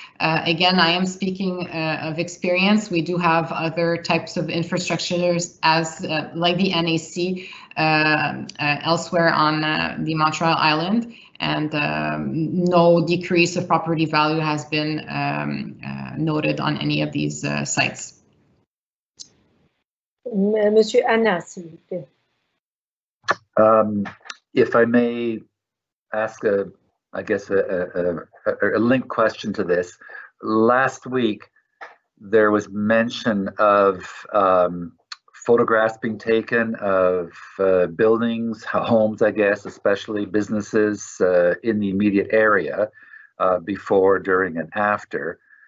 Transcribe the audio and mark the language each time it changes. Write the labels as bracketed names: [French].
[English] Again, I am speaking of experience. We do have other types of infrastructures as like the NAC elsewhere on the Montreal Island, and no decrease of property value has been noted on any of these sites. [French] Monsieur Anna, s'il vous plaît. [English] If I may ask a linked question to this. Last week, there was mention of photographs being taken of buildings, homes, I guess, especially businesses in the immediate area before, during, and after.